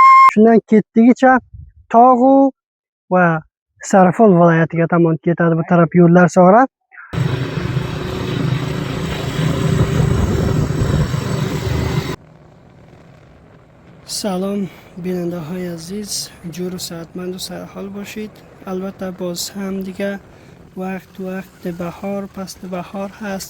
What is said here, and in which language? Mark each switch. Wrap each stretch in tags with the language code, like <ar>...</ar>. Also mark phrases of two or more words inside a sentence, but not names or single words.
<uz>shundan ketdigicha tog'u va Sarifol viloyatiga tomon ketadi. Bu taraf yo'llar sog'ra.</uz> <fa>سلام بیننده های عزیز، جور و سعادتمند و سرحال باشید. البته باز هم دیگه وقت بهار، فصل بهار هست.</fa>